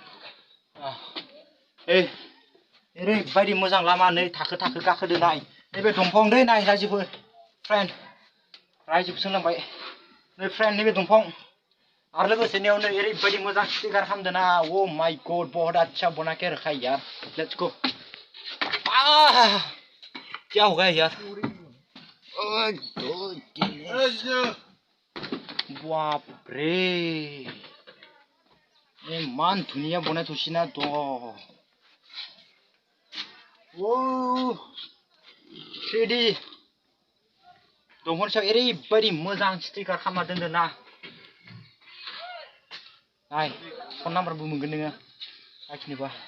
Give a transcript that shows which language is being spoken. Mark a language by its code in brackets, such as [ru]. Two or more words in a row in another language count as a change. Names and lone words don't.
[brx] ओरैबायदि मोजां लामा नै थाखो थाखो गाखोदो नाय नैबे दंफां दै नाय राजिबो फ्रेन्ड राजिबो सोंलांबाय नै फ्रेन्ड नैबे दंफां आरो लोगोसे नेयाव नै ओरैबायदि मोजां स्टिकार खालामदों ना [en] oh my god [hi] बहुत अच्छा बना के रखा है यार [en] let's go [hi] क्या हो गया यार बाप रे [brx] इमान धुनिया बनाय थसिना द ओ 3D दंफांनि सायाव ओरैबायदि मोजां स्टिकार खालामना दोनदों ना नाय फन नाम्बारबो मोनगोन नोङो लाखिनोबा